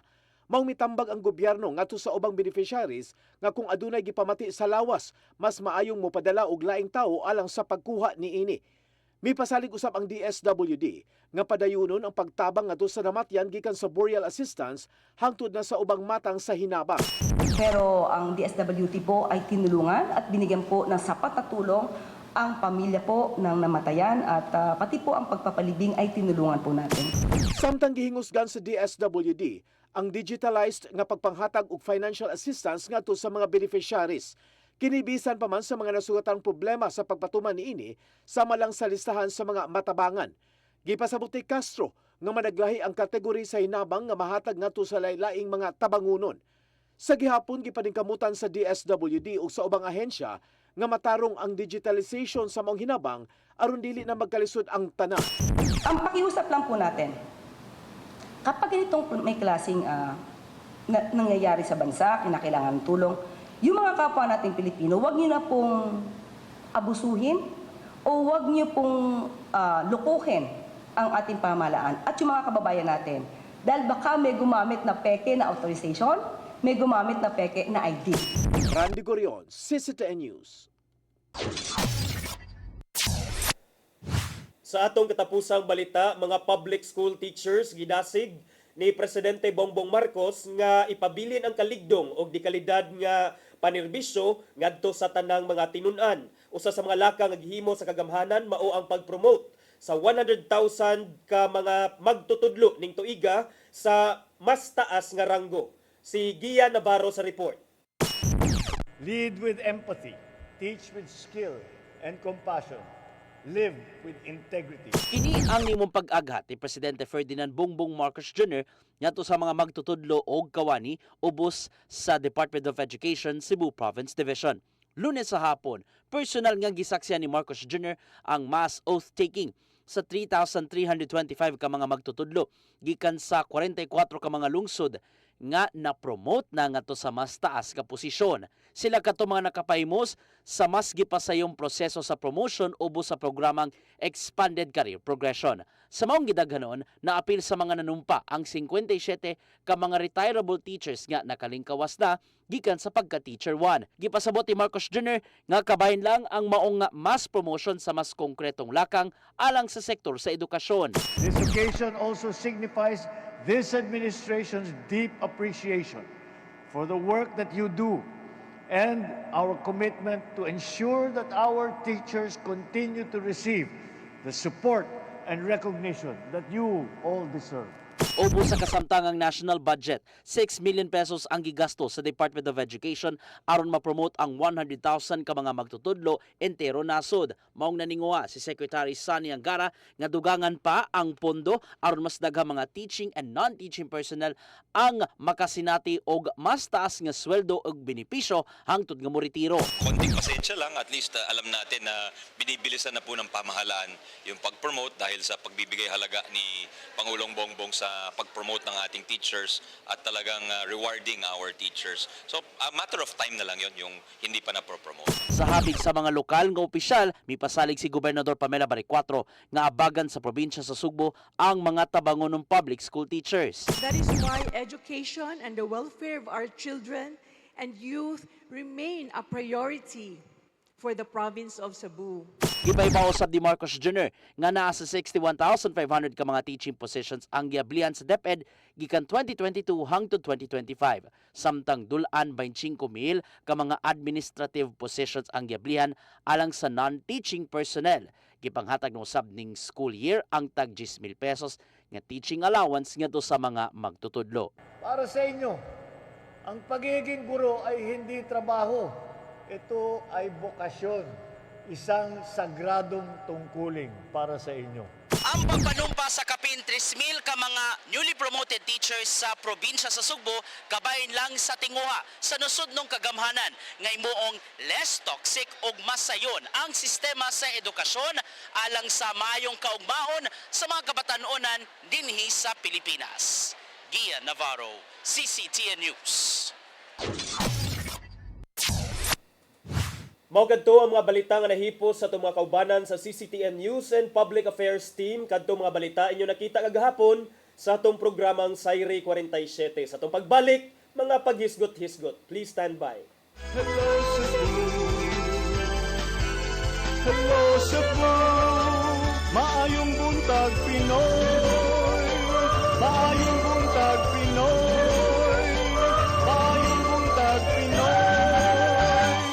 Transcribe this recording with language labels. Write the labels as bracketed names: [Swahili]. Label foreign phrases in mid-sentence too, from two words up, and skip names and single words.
[Cebuano] Maong mitambag ang gobyerno ngadto sa ubang beneficiaries nga kung adunay gipamati sa lawas, mas maayong mopadala og laing tawo alang sa pagkuha niini. Mipasalig usab ang DSWD nga padayunon ang pagtabang ngadto sa namatyan gikan sa [English] burial assistance [Cebuano] hangtod na sa ubang matang sa hinabang. [Filipino] Pero ang DSWD po ay tinulungan at binigyan po ng sapat na tulong ang pamilya po ng namatayan at pati po ang pagpapalibing ay tinulungan po natin. [Cebuano] Samtang gihingusgan sa DSWD ang digitalized nga pagpanghatag og [English] financial assistance [Cebuano] ngadto sa mga beneficiaries. Kinibisan pa man sa mga nasugatang problema sa pagpatuman niini sama lang sa listahan sa mga matabangan. Gipasabot ni Castro nga managlahi ang kategori sa hinabang nga mahatag ngadto sa laylaing mga tabangunon. Sa gihapon gipaningkamutan sa DSWD ug sa ubang ahensya nga matarong ang digitalization sa mga hinabang aron dili na magkalisod ang tanan. [Filipino] Ang pakiusap lang po natin, kapag ganitong may klaseng nangyayari sa bansa, kinakailangan ng tulong, yung mga kapwa nating Pilipino, huwag niyo na pong abusuhin o huwag niyo pong lukuhin ang ating pamahalaan at yung mga kababayan natin. Dahil baka may gumamit na peke na authorization, may gumamit na peke na ID. [Cebuano] Randy Gorion, CCTN News. Sa atong katapusang balita, mga [English] public school teachers [Cebuano] gidasig ni Presidente Bongbong Marcos nga ipabilin ang kaligdong o dekalidad nga panirbisyo ngadto sa tanang mga tinun-an. Usa sa mga laka nga gihimo sa kagamhanan mao ang pag-promote sa 100,000 ka mga magtutudlo ning tuiga sa mas taas nga ranggo. Si Gia Navarro sa report. [English] Lead with empathy, teach with skill and compassion, live with integrity. [Cebuano] Kini ang nimong pag-aghat ni Presidente Ferdinand Bongbong Marcos Jr. ngadto sa mga magtutudlo og kawani ubos sa Department of Education Cebu Province Division. Lunes sa hapon, personal nga gisaksihan ni Marcos Jr. ang [English] mass oath-taking [Cebuano] sa 3,325 ka mga magtutudlo gikan sa 44 ka mga lungsod nga na-promote na ngadto sa mas taas ka posisyon. Sila kato mga nakapahimos sa mas gipasayong proseso sa promotion ubos sa programang Expanded Career Progression. Sa maong gidaghanon, naapil sa mga nanumpa ang 57 ka mga [English] retirable teachers [Cebuano] nga nakalingkawas na gikan sa pagka-Teacher 1. Gipasabot ni Marcos Jr. nga kabahin lang ang maong [English] mass promotion [Cebuano] sa mas konkretong lakang alang sa sektor sa edukasyon. [English] This occasion also signifies this administration's deep appreciation for the work that you do and our commitment to ensure that our teachers continue to receive the support and recognition that you all deserve. [Cebuano] Ubos sa kasamtangang [English] national budget, [Cebuano] 6 million pesos ang gigasto sa Department of Education aron ma-promote ang 100,000 ka mga magtutudlo entero nasod. Maong naninguha si Secretary Sunny Angara nga dugangan pa ang pondo aron mas daghang mga [English] teaching and non-teaching personnel [Cebuano] ang makasinati og mas taas nga sweldo ug benepisyo hangtod nga moretiro. [Filipino] Konting pasensya lang, [English] at least [Filipino] alam natin na binibilisan na po ng pamahalaan yung pag-promote dahil sa pagbibigay halaga ni Pangulong Bongbong sa pag-promote ng ating teachers at talagang [English] rewarding our teachers. [Filipino] So, [English] a matter of time [Filipino] na lang yun, yung hindi pa na-promote. [Cebuano] Sa habig sa mga lokal nga opisyal, may pasalig si Gobernador Pamela Baricuatro nga abagan sa probinsya sa Sugbo ang mga tabangon ng [English] public school teachers. That is why education and the welfare of our children and youth remain a priority for the province of Cebu. [Cebuano] Gipaibaw usab ni Marcos Jr. nga naa sa 61,500 ka mga [English] teaching positions [Cebuano] ang giablihan sa DepEd gikan 2022 hangtod 2025. Samtang dulan 25,000 ka mga [English] administrative positions [Cebuano] ang giablihan alang sa [English] non-teaching personnel. [Cebuano] Gipanghatag ng usab ning [English] school year [Cebuano] ang tag 10,000 pesos nga [English] teaching allowance [Cebuano] ngadto sa mga magtutudlo. [Filipino] Para sa inyo, ang pagiging guro ay hindi trabaho. Ito ay bokasyon, isang sagradong tungkulin para sa inyo. [Cebuano] Ang pagpanumpa sa kapin 3,000 ka mga [English] newly promoted teachers [Cebuano] sa probinsya sa Sugbo kabahin lang sa tinguha sa nasud ng kagamhanan nga imuong [English] less toxic [Cebuano] ug masayon ang sistema sa edukasyon alang sa mayong kaugmaon sa mga kabatan-onan dinhi sa Pilipinas. Gian Navarro, CCTN News. Mao kadto ang mga balita nga nahipos sa itong mga kaubanan sa CCTN News and Public Affairs Team. Kadto mga balita inyo nakita kagahapon sa itong programang Sayri 47. Sa itong pagbalik, mga paghisgot-hisgot. [English] Please stand by. [Cebuano] Hello Cebu, maayong buntag Pinoy, maayong buntag Pinoy, maayong buntag Pinoy.